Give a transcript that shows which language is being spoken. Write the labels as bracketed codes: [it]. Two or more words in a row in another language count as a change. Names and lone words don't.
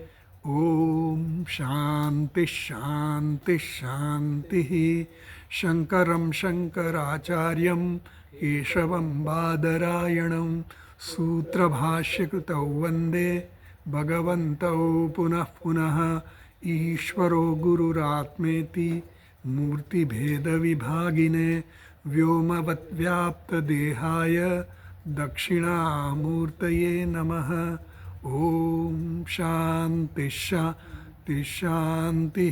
[sa] ઓમ શાંતિ શાંતિ શાંતિ શંકરમ શંકરાચાર્યમ કેશવમ બાદરાયણમ સૂત્રભાષ્યકૃતૌ વંદે ભગવन्तौ પુનઃ પુનઃ ईश्वरो गुरुरात्मेति मूर्तिभेदविभागिने व्योमवद्व्याप्तदेहाय दक्षिणामूर्तये नमः. ॐ शान्ति शान्ति शान्तिः.